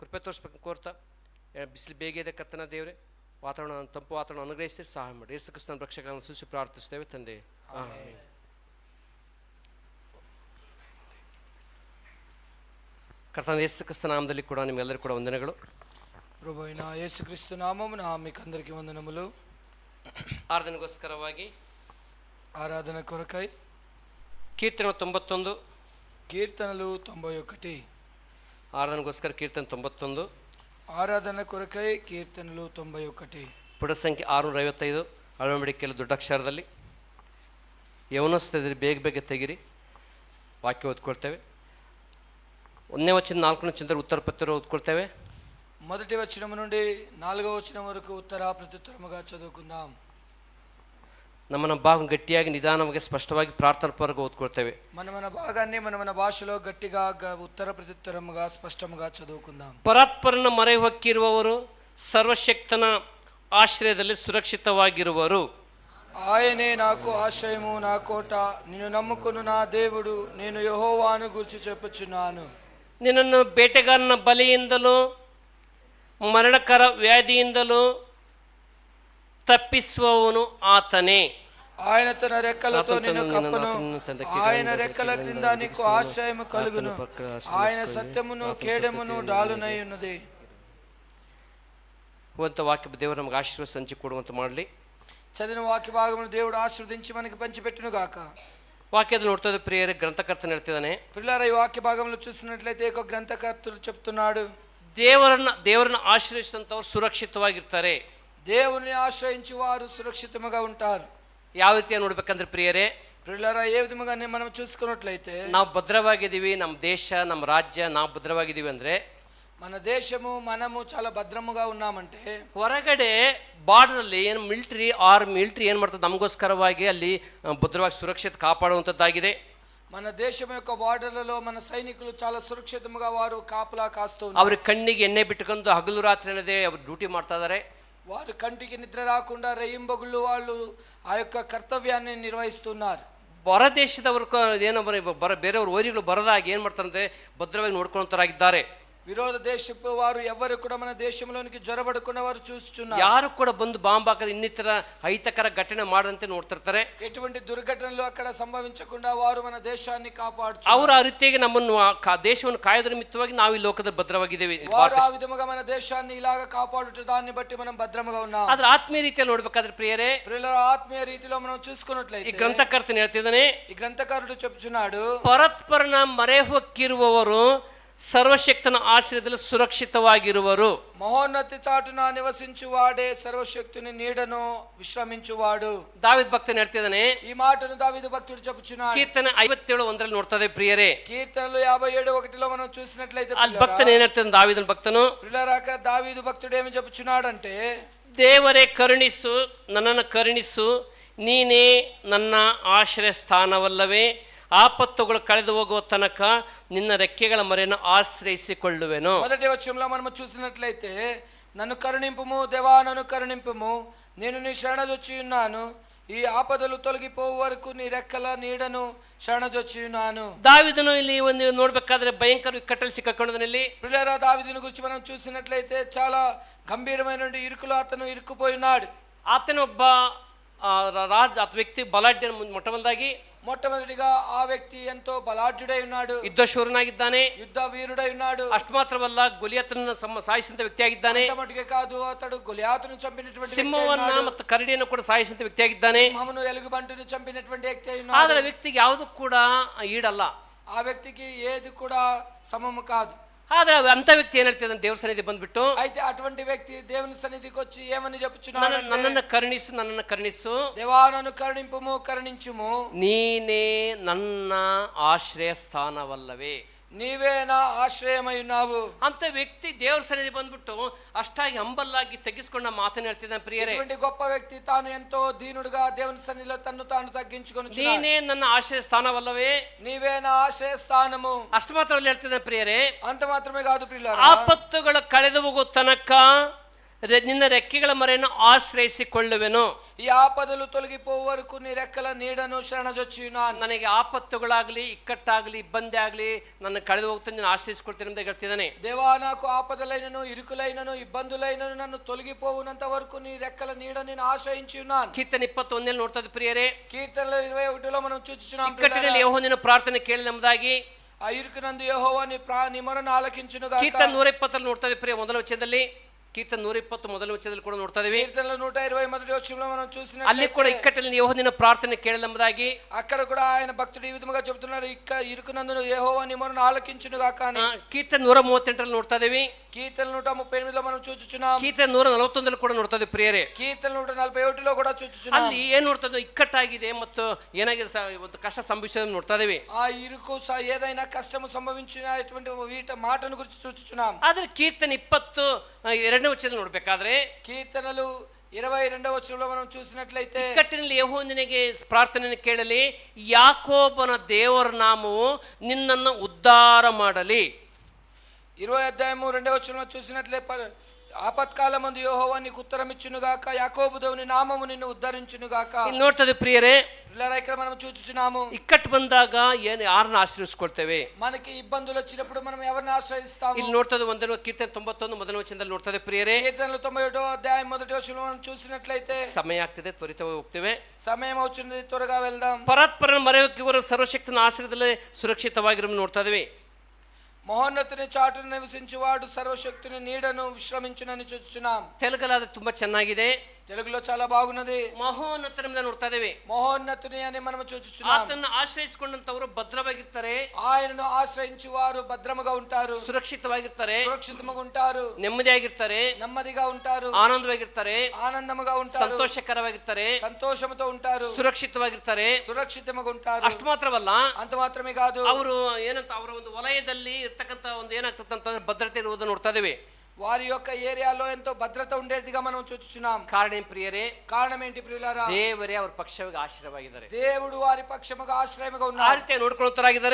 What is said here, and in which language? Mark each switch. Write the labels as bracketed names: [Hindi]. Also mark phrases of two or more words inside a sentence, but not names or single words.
[Kannada] ಕೃಪೆ ತೋರಿಸ್ಬೇಕಂತ ಕೋರ್ತಾ, ಬಿಸಿಲು ಬೇಗ ಇದೆ ಕರ್ತನ ದೇವರೇ, ತಂಪು ವಾತಾವರಣ ಅನುಗ್ರಹಿಸಿ ಸಹಾಯ ಮಾಡಿ. ಯೇಸು ಕ್ರಿಸ್ತನ ರಕ್ಷಕರನ್ನು ಸೂಚಿ ಪ್ರಾರ್ಥಿಸ್ತೇವೆ ತಂದೆ, ಆಮೆನ್. ಕರ್ತನ ಯೇಸು ಕ್ರಿಸ್ತ ನಾಮದಲ್ಲಿ ಕೂಡ ನಿಮ್ಗೆಲ್ಲರಿಗೂ ಕೂಡ ವಂದನೆಗಳು. [Telugu] ప్రభువైన యేసుక్రీస్తు నామమున మీకు అందరికీ వందనములు. [Kannada] ಆರಾಧನೆಗೋಸ್ಕರವಾಗಿ [Telugu] ఆరాధన కొరకై [Kannada] ಕೀರ್ತನೆ 91, [Telugu] కీర్తనలు 91, [Kannada] ಆರಾಧನೆಗೋಸ್ಕರ ಕೀರ್ತನೆ 91, [Telugu] ఆరాధన కొరకై కీర్తనలు 91, [Kannada] ಪುಟ ಸಂಖ್ಯೆ 655, ಅಳವಡಿಕೆಯಲ್ಲಿ ದೊಡ್ಡ ಅಕ್ಷರದಲ್ಲಿ. ಯವನಸ್ಥಿದ್ರೆ ಬೇಗ ಬೇಗ ತೆಗಿರಿ, ವಾಕ್ಯ ಓದ್ಕೊಳ್ತೇವೆ. 1ನೇ ವಚನ 4ನೇ ವಚನದಲ್ಲಿ ಉತ್ತರ ಪ್ರತ್ಯುತ್ತರ ಓದ್ಕೊಳ್ತೇವೆ. [Telugu] మొదటి వచనం నుండి 4వ వచనం వరకు ఉత్తర ప్రత్యుత్తరముగా చదువుకుందాం. [Kannada] ನಮ್ಮ ಭಾಗ ಗಟ್ಟಿಯಾಗಿ ನಿಧಾನವಾಗಿ ಸ್ಪಷ್ಟವಾಗಿ ಪ್ರಾರ್ಥನಾ ಪೂರ್ವಕ ಓದ್ಕೊಳ್ತೇವೆ. [Telugu] మన భాగాన్ని మన భాషలో గట్టిగా ఉత్తర ప్రత్యుత్తరముగా స్పష్టముగా చదువుకుందాం. [Kannada] ಪರಾತ್ಪರನ ಮೊರೆ ಹೊಕ್ಕಿರುವವರು ಸರ್ವಶಕ್ತನ ಆಶ್ರಯದಲ್ಲಿ ಸುರಕ್ಷಿತವಾಗಿರುವರು. [Telugu] ఆయనే నాకు ఆశ్రయము, నా కోట, నిన్ను నమ్ముకును నా దేవుడు, నేను యెహోవాను గురించి చెప్పుచున్నాను. [Kannada] ನಿನ್ನನ್ನು ಬೇಟೆಗಾರನ ಬಲೆಯಿಂದಲೂ ಮರಣಕರ ವ್ಯಾಧಿಯಿಂದಲೂ ತಪ್ಪಿಸುವವನು ಆತನೇ. [Telugu] ఆయన తన రెక్కలతో నిన్ను కప్పును, ఆయన రెక్కల క్రింద నీకు ఆశ్రయము కలుగును. ఆయన సత్యమును కేడమును డాలునై ఉన్నది. [Kannada] ಅಂತ ವಾಕ್ಯ ದೇವರು ನಮಗೆ ಆಶೀರ್ವಾದ ಸಂಚಿ ಕೊಡುವಂತ ಮಾಡಲಿ. [Telugu] చదివిన వాక్య భాగమును దేవుడు ఆశీర్వదించి మనకి పంచిపెట్టును గాక. [Kannada] ವಾಕ್ಯದಲ್ಲಿ ನೋಡ್ತಾ ಪ್ರಿಯರೇ, ಗ್ರಂಥಕರ್ತನ ಹೇಳ್ತಿದ್ದಾನೆ, [Telugu] పిల్లల ఈ వాక్య భాగంలో చూసినట్లయితే ఒక గ్రంథకర్తలు చెప్తున్నాడు, [Kannada] ದೇವರನ್ನ ಆಶ್ರಯಿಸಿದಂಥವ್ರು ಸುರಕ್ಷಿತವಾಗಿರ್ತಾರೆ. [Telugu] దేవుని ఆశ్రయించి వారు సురక్షితముగా ఉంటారు. [Kannada] ಯಾವ ರೀತಿಯಾಗಿ ನೋಡ್ಬೇಕಂದ್ರೆ ಪ್ರಿಯರೇ, [Telugu] పిల్లల ఏ విధముగా మనం చూసుకున్నట్లయితే [Kannada] ನಾವು ಭದ್ರವಾಗಿದ್ದೀವಿ, ನಮ್ಮ ದೇಶ ನಮ್ಮ ರಾಜ್ಯ ನಾವು ಭದ್ರವಾಗಿದ್ದೀವಿ ಅಂದ್ರೆ, [Telugu] మన దేశము మనము చాలా భద్రముగా ఉన్నామంటే, [Kannada] ಹೊರಗಡೆ ಬಾರ್ಡರ್ ಅಲ್ಲಿ ಏನು ಮಿಲಿಟರಿ ಏನ್ ಮಾಡ್ತದೆ, ನಮಗೋಸ್ಕರವಾಗಿ ಅಲ್ಲಿ ಭದ್ರವಾಗಿ ಸುರಕ್ಷಿತ ಕಾಪಾಡುವಂಥದ್ದಾಗಿದೆ. [Telugu] మన దేశం యొక్క బార్డర్లలో మన సైనికులు చాలా సురక్షితముగా వారు కాపలా కాస్తూ [Kannada] ಅವ್ರ ಕಣ್ಣಿಗೆ ಎಣ್ಣೆ ಬಿಟ್ಟುಕೊಂಡು ಹಗಲು ರಾತ್ರಿ ಅನ್ನದೇ ಅವ್ರು ಡ್ಯೂಟಿ ಮಾಡ್ತಾ ಇದ್ದಾರೆ. [Telugu] వారు కంటికి నిద్ర రాకుండా రేయింబగుళ్ళు వాళ్ళు ఆ యొక్క కర్తవ్యాన్ని నిర్వహిస్తున్నారు. [Kannada] ಹೊರ ದೇಶದವರು ಏನೋ ಬೇರೆಯವರು ವೈರಿಗಳು ಬರದಾಗಿ ಏನ್ ಮಾಡ್ತಾರಂತೆ, ಭದ್ರವಾಗಿ ನೋಡ್ಕೊಂತಾರಾಗಿದ್ದಾರೆ. [Telugu] విరోధ దేశపు వారు ఎవరు కూడా మన దేశంలోనికి జ్వరబడకుండా వారు చూస్తున్నారు. [Kannada] ಯಾರು ಕೂಡ ಬಂದು ಬಾಂಬ್ ಹಾಕದ ಇನ್ನಿತರ ಅಹಿತಕರ ಘಟನೆ ಮಾಡದಂತೆ ನೋಡ್ತಿರ್ತಾರೆ. [Telugu] ఎటువంటి దుర్ఘటనలు అక్కడ సంభవించకుండా వారు మన దేశాన్ని కాపాడుచు. [Kannada] ಅವರು ಆ ರೀತಿಯಾಗಿ ನಮ್ಮನ್ನು ದೇಶವನ್ನು ಕಾಯೋದ್ರ ನಿಮಿತ್ತವಾಗಿ ನಾವು ಈ ಲೋಕದಲ್ಲಿ ಭದ್ರವಾಗಿದ್ದೇವೆ. [Telugu] వారు ఆ విధముగా మన దేశాన్ని ఇలాగ కాపాడుట దాన్ని బట్టి మనం భద్రముగా ఉన్నాం. [Kannada] ಆದ್ರೆ ಆತ್ಮೀಯ ರೀತಿಯಲ್ಲಿ ನೋಡ್ಬೇಕಾದ್ರೆ ಪ್ರಿಯರೇ, [Telugu] ప్రియుల ఆత్మీయ రీతిలో మనం చూసుకున్నట్లయితే [Kannada] ಈ ಗ್ರಂಥಕರ್ತನ ಹೇಳ್ತಿದ್ದಾನೆ, [Telugu] ఈ గ్రంథకారుడు చెప్తున్నాడు, [Kannada] ಪರಸ್ಪರನ ಮೊರೆ ಹೊಕ್ಕಿರುವವರು ಸರ್ವಶಕ್ತನ ಆಶ್ರಯದಲ್ಲಿ ಸುರಕ್ಷಿತವಾಗಿರುವರು. [Telugu] మహోన్నతి చాటున నివసించువాడే సర్వశక్తుని నీడను విశ్రమించువాడు. [Kannada] ದಾವಿದ್ ಭಕ್ತನ ಹೇಳ್ತಿದ್ದಾನೆ, [Telugu] ఈ మాటను దావీదు భక్తుడు చెప్పుచున్నాడు. [Kannada] ಕೀರ್ತನೆ 57:1 ನೋಡ್ತದೆ ಪ್ರಿಯರೇ. [Telugu] కీర్తనలు 57:1 లో మనం చూసినట్లయితే [Kannada] ಅಲ್ಲಿ ಭಕ್ತನ ಏನ್ ಹೇಳ್ತಾನೆ, ದಾವಿದನ ಭಕ್ತನು, [Telugu] పిల్లరాక దావీదు భక్తుడు ఏమి చెప్పుచున్నాడంటే, [Kannada] ದೇವರೇ ಕರುಣಿಸು, ನನ್ನನ್ನು ಕರುಣಿಸು, ನೀನೇ ನನ್ನ ಆಶ್ರಯ ಸ್ಥಾನವಲ್ಲವೇ, ಆಪತ್ತುಗಳು ಕಳೆದು ಹೋಗುವ ತನಕ ನಿನ್ನ ರೆಕ್ಕೆಗಳ ಮರೆಯನ್ನು ಆಶ್ರಯಿಸಿಕೊಳ್ಳುವೆನು. [Telugu] మొదటి వచనంలో మనం చూసినట్లయితే, నన్ను కరుణింపుము దేవా, నన్ను కరుణింపుము, నేను నీ శరణజొచ్చి ఉన్నాను, ఈ ఆపదలు తొలగిపోవు వరకు నీ రెక్కల నీడను శరణజొచ్చి ఉన్నాను. [Kannada] ದಾವಿದನು ಇಲ್ಲಿ ಒಂದು ನೋಡ್ಬೇಕಾದ್ರೆ ಭಯಂಕರ ಇಕ್ಕಟ್ಟಲ್ಲಿ ಸಿಕ್ಕಾಕೊಂಡದಲ್ಲಿ, [Telugu] పిల్లరా దావీదుని గురించి మనం చూసినట్లయితే చాలా గంభీరమైన ఇరుకులో అతను ఇరుక్కుపోయినాడు. [Kannada] ಆತನೊಬ್ಬ ವ್ಯಕ್ತಿ ಬಲಾಢ್ಯ ಮೊಟ್ಟಮೊದಲಾಗಿ [Telugu] మొట్టమొదటిగా ఆ వ్యక్తి ఎంతో బలాఢ్యుడై ఉన్నాడు, [Kannada] ಯುದ್ಧಶೂರನಾಗಿದ್ದಾನೆ, [Telugu] యుద్ధ వీరుడై ఉన్నాడు. [Kannada] ಅಷ್ಟು ಮಾತ್ರವಲ್ಲ, ಗೊಲಿಯಾತನನ್ನು ಸಾಯಿಸಿದಂತ ವ್ಯಕ್ತಿಯಾಗಿದ್ದಾನೆ. [Telugu] మటుకే కాదు, అతడు గొలియాతును చంపినటువంటి [Kannada] ಸಿಂಹವನ್ನ ಮತ್ತು ಕರಡಿಯನ್ನು ಕೂಡ ಸಾಯಿಸಿದಂತ ವ್ಯಕ್ತಿಯಾಗಿದ್ದಾನೆ. [Telugu] సింహమును ఎలుగుబంటును చంపినటువంటి వ్యక్తి అయి [Kannada] ಆದ್ರೆ [Telugu] ఉన్నాడు. [Kannada] ವ್ಯಕ್ತಿಗೆ ಯಾವುದು ಕೂಡ ಈಡಲ್ಲ. [Telugu] ఆ వ్యక్తికి ఏది కూడా సమము కాదు. [Kannada] ಆದ್ರೆ ಅಂತ ವ್ಯಕ್ತಿ ಏನ್ ಹೇಳ್ತಿದ್ದ, ದೇವ್ರ ಸನ್ನಿಧಿ ಬಂದ್ಬಿಟ್ಟು, [Telugu] అయితే అటువంటి వ్యక్తి దేవుని సన్నిధికి వచ్చి ఏమని చెప్పుచున్నాడు, [Kannada] ನನ್ನನ್ನು ಕರುಣಿಸು, ನನ್ನನ್ನು ಕರುಣಿಸು, [Telugu] దేవా నన్ను కరుణింపుము, కరుణించుము, [Kannada] ನೀನೇ ನನ್ನ ಆಶ್ರಯ ಸ್ಥಾನವಲ್ಲವೇ, [Telugu] నీవే నా ఆశ్రయమై ఉన్నావు. [Kannada] ಅಂತ ವ್ಯಕ್ತಿ ದೇವ್ರ ಸನ್ನಿಧಿ ಬಂದ್ಬಿಟ್ಟು ಅಷ್ಟಾಗಿ ಹಂಬಲ್ಲಾಗಿ ತೆಗೆಸ್ಕೊಂಡ ಮಾತನ್ನ ಹೇಳ್ತಿದ್ದಾನೆ ಪ್ರಿಯರೇ. [Telugu] ఇటువంటి గొప్ప వ్యక్తి తాను ఎంతో దీనుడుగా దేవుని సన్నిధిలో తన్ను తాను తగ్గించుకొని, [Kannada] ನೀನೇ ನನ್ನ ಆಶ್ರಯ ಸ್ಥಾನವಲ್ಲವೇ, [Telugu] నీవే నా ఆశ్రయ స్థానము. [Kannada] ಅಷ್ಟು ಮಾತ್ರ ಹೇಳ್ತಿದ್ದಾನೆ ಪ್ರಿಯರೇ. [Telugu] అంత మాత్రమే కాదు ప్రియులారా, [Kannada] ಆಪತ್ತುಗಳು ಕಳೆದು ಹೋಗೋ ತನಕ ನಿನ್ನ ರೆಕ್ಕೆಗಳ ಮರೆಯನ್ನು ಆಶ್ರಯಿಸಿಕೊಳ್ಳುವೆನು. [Telugu] ఈ ఆపదలు తొలగిపోవు వరకు నీ రెక్కల నీడను శరణజొచ్చియున్నాను. [Kannada] ನನಗೆ ಆಪತ್ತುಗಳಾಗಲಿ, ಇಕ್ಕಟ್ಟಾಗಲಿ, ಇಬ್ಬಂದಿ ಆಗಲಿ, ನನ್ನ ಕಳೆದು ಹೋಗ್ತಾನೆ, ನಾನು ಆಶ್ರಯಿಸಿಕೊಳ್ತೇನೆ ಅಂತ ಹೇಳ್ತಿದ್ದಾನೆ. [Telugu] దేవా నాకు ఆపదలైనను ఇరుకులైనను ఇబ్బందులైనను నన్ను తొలగిపోవునంత వరకు నీ రెక్కల నీడ నేను ఆశ్రయించి ఉన్నాను. [Kannada] ಕೀರ್ತನೆ 21 ನೋಡ್ತದೆ ಪ್ರಿಯರೇ. [Telugu] కీర్తనల 21లో మనం చూచుచున్నాం. [Kannada] ಇಕ್ಕಟ್ಟಿನಲ್ಲಿ ಯೆಹೋವನ ಪ್ರಾರ್ಥನೆ ಕೇಳಿದೆಂಬುದಾಗಿ [Telugu] ఆ ఇరుకునందు యెహోవా నీ మొరను ఆలకించును గాక. [Kannada] ಕೀರ್ತನೆ 120 ನೋಡ್ತದೆ ಪ್ರಿಯ, ಮೊದಲ ವಚನದಲ್ಲಿ. ಕೀರ್ತನೆ 120 ಮೊದಲ ವಚನದಲ್ಲಿ ಕೂಡ ನೋಡ್ತಾ ಇದೀವಿ. [Telugu] కీర్తనల 120 మొదటి వచనంలో మనం చూసినట్లయితే [Kannada] ಅಲ್ಲಿ ಕೂಡ ಇಕ್ಕಟ್ಟಿನಲ್ಲಿ ಯೆಹೋವನ ಪ್ರಾರ್ಥನೆ ಕೇಳಿದೆಂಬುದಾಗಿ, [Telugu] అక్కడ కూడా ఆయన భక్తుడు ఈ విధముగా చెబుతున్నాడు, ఇరుకునందు యెహోవా నీ మొరను ఆలకించును గాక అని. [Kannada] ಕೀರ್ತನೆ 138 ನೋಡ್ತಾ ಇದೀವಿ. [Telugu] కీర్తన 138లో మనం చూచుచున్నాం. [Kannada] ಕೀರ್ತನೆ 141 ಕೂಡ ನೋಡ್ತಾ ಇದೀವಿ ಪ್ರಿಯರೇ. [Telugu] కీర్తన 141లో కూడా చూచుచున్నాం. [Kannada] ಅಲ್ಲಿ ಏನ್ ನೋಡ್ತಾ ಇಕ್ಕಟ್ಟಾಗಿದೆ ಮತ್ತು ಏನಾಗಿದೆ, ಒಂದು ಕಷ್ಟ ಸಂಭವಿಸೋದನ್ನ ನೋಡ್ತಾ ಇದೀವಿ. [Telugu] ఆ ఇరుకు ఏదైనా కష్టము సంభవించినటువంటి వీట మాటను గురించి చూచుచున్నాం. [Kannada] ಆದ್ರೆ ಕೀರ್ತನೆ 20 2ನೇ ವಚನ ನೋಡ್ಬೇಕಾದ್ರೆ, [Telugu] కీర్తనలు 22వ వచనంలో మనం చూసినట్లయితే [Kannada] ಇಕ್ಕಟ್ಟಿನಲ್ಲಿ ಯೆಹೋವನಿಗೆ ಪ್ರಾರ್ಥನೆಯನ್ನು ಕೇಳಲಿ, ಯಾಕೋಬನ ದೇವರ ನಾಮವು ನಿನ್ನನ್ನು ಉದ್ಧಾರ ಮಾಡಲಿ. [Telugu] 20వ అధ్యాయము 2వ వచనంలో చూసినట్లయితే ఆపత్కాలమందు యెహోవా నీకు ఉత్తరం ఇచ్చును గాక, యాకోబు దేవుని నామము నిన్ను ఉద్ధరించును గాక. [Kannada] ಇಲ್ಲಿ ನೋಡ್ತದೆ ಪ್ರಿಯರೇ, [Telugu] ఇక్కడ మనం చూచుచున్నాము. [Kannada] ಇಕ್ಕಟ್ಟು ಬಂದಾಗ ಯಾರನ್ನ ಆಶ್ರಯಿಸ್ಕೊಳ್ತೇವೆ? [Telugu] మనకి ఇబ్బందులు వచ్చినప్పుడు మనం ఎవరిని ఆశ్రయిస్తాము? [Kannada] ಇಲ್ಲಿ ನೋಡ್ತದೆ ಕೀರ್ತನೆ 91 ಮೊದಲ ವಚನದಲ್ಲಿ ನೋಡ್ತದೆ ಪ್ರಿಯರೇ. [Telugu] కీర్తనలు 91వ అధ్యాయం మొదటి వచనంలో మనం చూసినట్లయితే [Kannada] ಸಮಯ ಆಗ್ತದೆ, ತ್ವರಿತವಾಗಿ ಹೋಗ್ತೇವೆ. [Telugu] సమయం అవుతుంది, త్వరగా వెళ్దాం. [Kannada] ಪರಾತ್ಪರನ ಮರೆಯುವವರು ಸರ್ವಶಕ್ತನ ಆಶ್ರಯದಲ್ಲಿ ಸುರಕ್ಷಿತವಾಗಿರೋ ನೋಡ್ತಾ ಇದೀವಿ. [Telugu] మహోన్నతుని చాటును నివసించువాడు సర్వశక్తుని నీడను విశ్రమించునని చూచుచున్నాం. [Kannada] ತೆಲುಗಲ್ಲಿ ತುಂಬಾ ಚೆನ್ನಾಗಿದೆ, [Telugu] తెలుగులో చాలా బాగున్నది. [Kannada] ಮಹೋನ್ನತರ మీద ನೋಡ್ತಾ ಇದೀವಿ. [Telugu] మహోన్నతుని అని మనం చూచుచున్నాం. [Kannada] ಆತನ ಆಶ್ರಯಿಸಿಕೊಂಡಂತವರು ಭದ್ರವಾಗಿರ್ತಾರೆ, [Telugu] ఆయనను ఆశ్రయించు వారు భద్రముగా ఉంటారు, [Kannada] ಸುರಕ್ಷಿತವಾಗಿರ್ತಾರೆ, [Telugu] సురక్షితముగా ఉంటారు, [Kannada] ನೆಮ್ಮದಿಯಾಗಿರ್ತಾರೆ, [Telugu] నెమ్మదిగా ఉంటారు, [Kannada] ಆನಂದವಾಗಿರ್ತಾರೆ, [Telugu] ఆనందముగా ఉంటారు, [Kannada] ಸಂತೋಷಕರವಾಗಿರ್ತಾರೆ, [Telugu] సంతోషముతో ఉంటారు, [Kannada] ಸುರಕ್ಷಿತವಾಗಿರ್ತಾರೆ. [Telugu] సురక్షితముగా ఉంటారు. [Kannada] ಅಷ್ಟು ಮಾತ್ರವಲ್ಲ, [Telugu] అంత మాత్రమే కాదు, [Kannada] ಅವರು ಏನಂತ ಅವರ ಒಂದು ವಲಯದಲ್ಲಿ ಇರ್ತಕ್ಕಂಥ ಒಂದು ಏನಾಗ್ತದಂತಂದ್ರೆ ಭದ್ರತೆ ಇರುವುದನ್ನು ನೋಡ್ತಾ ಇದೀವಿ. [Telugu] వారి యొక్క ఏరియాలో ఎంతో భద్రత ఉండేదిగా మనం చూచుచున్నాం. [Kannada] ಕಾರಣ ಏನ್ ಪ್ರಿಯರೇ? [Telugu] కారణం ఏంటి ప్రియులారా? [Kannada] ದೇವರೇ ಅವ್ರ ಪಕ್ಷವಾಗಿ ಆಶ್ರಯವಾಗಿದ್ದಾರೆ. [Telugu] దేవుడు వారి పక్షముగా ఆశ్రయముగా [Kannada] ಆ [Telugu] ఉన్నారు. [Kannada] ರೀತಿ ನೋಡ್ಕೊಳ್ಳುತ್ತರಾಗಿದ್ದಾರೆ.